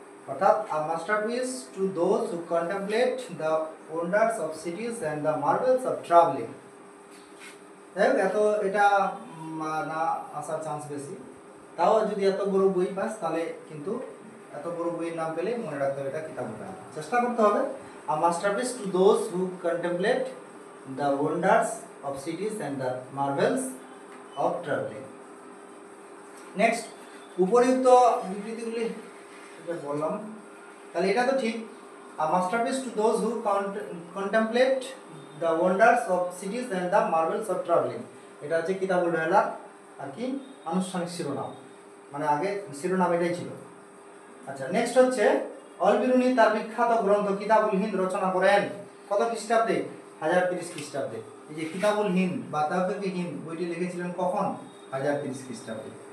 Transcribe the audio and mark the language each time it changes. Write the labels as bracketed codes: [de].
[bn] অর্থাৎ [en] a masterpiece to those who contemplate the wonders of cities and the marvels of traveling। [bn] এত এটা না আসার চান্স বেশি, তাও যদি এত বড় বই পাস তাহলে কিন্তু এত বড় বইয়ের নাম পেলে মনে রাখতে হবে এটা কিতাবুল রেহালা, চেষ্টা করতে হবে। [en] a masterpiece to those who contemplate the wonders of cities and the marvels of traveling। [bn] Next, উপরিউক্ত বিবৃতিগুলি এটা বললাম, তাহলে এটা তো ঠিক। [en] a masterpiece to those who contemplate the wonders of cities and the marvels of traveling। [bn] এটা হচ্ছে কিতাবুল রেহালা আর কি আনুষ্ঠানিক শিরোনাম, মানে আগে শিরোনাম এটাই ছিল। আচ্ছা, নেক্সট হচ্ছে অল-বিরুনি তার বিখ্যাত গ্রন্থ কিতাবুল হিন্দ রচনা করেন কত খ্রিস্টাব্দে? 1030 খ্রিস্টাব্দে। এই যে কিতাবুল হিন্দ বা তাওফিকে হিন্দ বইটি লিখেছিলেন কখন? 1030 খ্রিস্টাব্দে।